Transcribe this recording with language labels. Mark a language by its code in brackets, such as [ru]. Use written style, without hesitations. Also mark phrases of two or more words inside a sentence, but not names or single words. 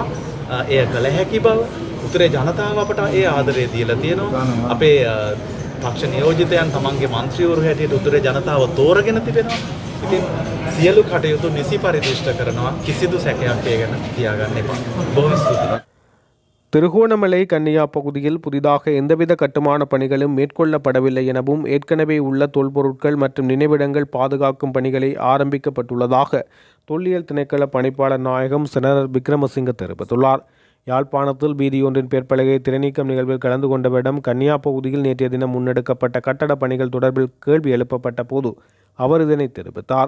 [si] එය කළ හැකි බව උතුරේ ජනතාව අපට ඒ ආදරය දීලා තියෙනවා. අපේ පක්ෂ නියෝජිතයන් තමන්ගේ මන්ත්‍රීවරු හැටියට උතුරේ ජනතාව තෝරගෙන තිබෙනවා. ඉතින් සියලු කටයුතු නිසි පරිදිෂ්ඨ කරනවා. කිසිදු සැකයක් ඒ ගැන තියාගන්න එපා. බොහොම ස්තුතියි. [ta] திருகோணமலை கன்னியா பகுதியில் புதிதாக எந்தவித கட்டுமான பணிகளும் மேற்கொள்ளப்படவில்லை எனவும் ஏற்கனவே உள்ள தொல்பொருட்கள் மற்றும் நினைவிடங்கள் பாதுகாக்கும் பணிகளை ஆரம்பிக்கப்பட்டுள்ளதாக தொல்லியல் திணைக்கள பணிப்பாளர் நாயகம் செனரல் விக்ரமசிங்க தெரிவித்துள்ளார். யாழ்ப்பாணத்தில் வீதியொன்றின் பேர்பலகை திரைநீக்கம் நிகழ்வில் கலந்து கொண்டவரிடம் கன்னியா பகுதியில் நேற்றைய தினம் முன்னெடுக்கப்பட்ட கட்டட பணிகள் தொடர்பில் கேள்வி எழுப்பப்பட்ட போது அவர் இதனை தெரிவித்தார்.